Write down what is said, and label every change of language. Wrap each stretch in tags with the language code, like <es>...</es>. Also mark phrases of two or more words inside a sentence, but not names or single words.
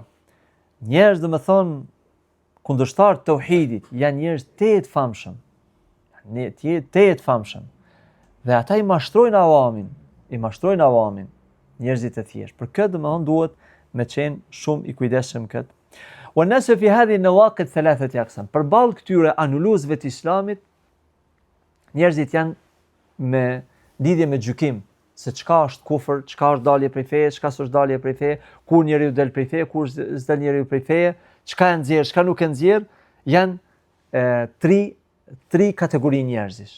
<sq>Njerëz, dhe me thonë, kundërshtar të tauhidit, janë njerëz të famshëm. Të famshëm. Dhe ata i mashtrojnë awamin, njerëzit e thjesht. Për këtë, dhe me thonë, duhet me qenë shumë i kujdesshëm këtë.</sq> <ar>والناس في هذه النواقض ثلاثة أقسام.</ar> <sq>Përballë këtyre anuluzëve të Islamit, njerëzit janë me lidhje me gjykim, se çka është kufër, çka është dalje prej feje, çka s'është dalje prej feje, kur njeriu del prej feje, kur s'del njeriu prej feje, çka e nxjerr, çka nuk e nxjerr, janë tri kategori njerëzish.</sq>